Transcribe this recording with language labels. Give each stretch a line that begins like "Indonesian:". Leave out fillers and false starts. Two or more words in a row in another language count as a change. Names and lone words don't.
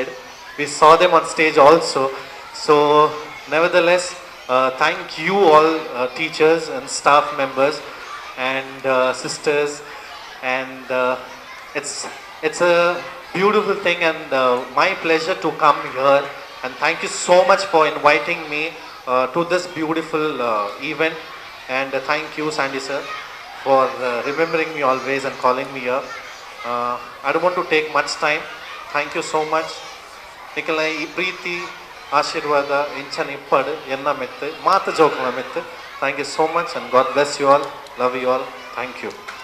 English: We saw them on stage also. So nevertheless, thank you all teachers and staff members and sisters, and it's a beautiful thing and my pleasure to come here, and thank you so much for inviting me to this beautiful event, and thank you Sandy sir for remembering me always and calling me here. I don't want to take much time. Thank you so much.
Tulu: Nikolai ee preeti ಆಶೀರ್ವಾದ ಇಂಚನ್ ಇಪ್ಪಡು ಎನ್ನ ಮೆತ್ತು ಮಾತು ಜೋಕುಲ ಮೆತ್ತು.
English: Thank you so much and God bless you all. Love you all. Thank you.